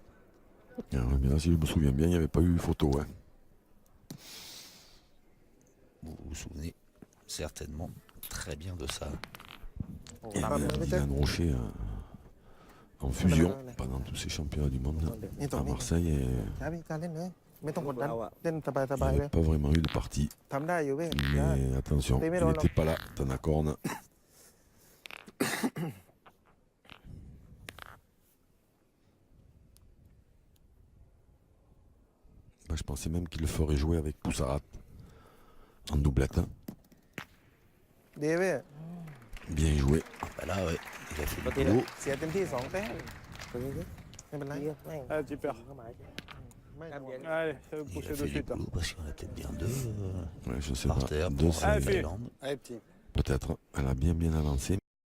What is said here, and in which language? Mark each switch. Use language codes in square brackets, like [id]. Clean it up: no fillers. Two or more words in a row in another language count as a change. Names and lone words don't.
[fr] Bien, si je me souviens bien, il n'y avait pas eu photo. Ouais. Vous vous souvenez certainement très bien de ça. Et Dylan Rocher en fusion pendant tous ces championnats du monde à Marseille. Et [th] ไม่ต้องกดดัน [fr] Bravo. [th] เล่นสบาย [fr] il [th] ๆ [fr] n'y [th] เลย [fr] avait pas vraiment eu de partie. [th] ทำได้อยู่เว้ย [fr] Mais attention, il n'était pas là, Tanakorn. Je pensais même qu'il le ferait jouer avec Poussarat en doublette. [th] ดีเว้ย [fr] Bien joué. Bah là, ouais, il a fait le boulot. [th] เสียเต็มที่2 แต้มไม่เป็นไร [fr] Allez, tu perds. [th] ไม่ห่วง [fr] Allez, ça va Il pousser a de fait le suite. boulot parce qu'il y en a peut-être bien deux Ouais, je sais par pas. terre Deux, pour c'est- Ah, la fait. Thaïlande. Allez, petit. peut-être. Elle a bien avancé.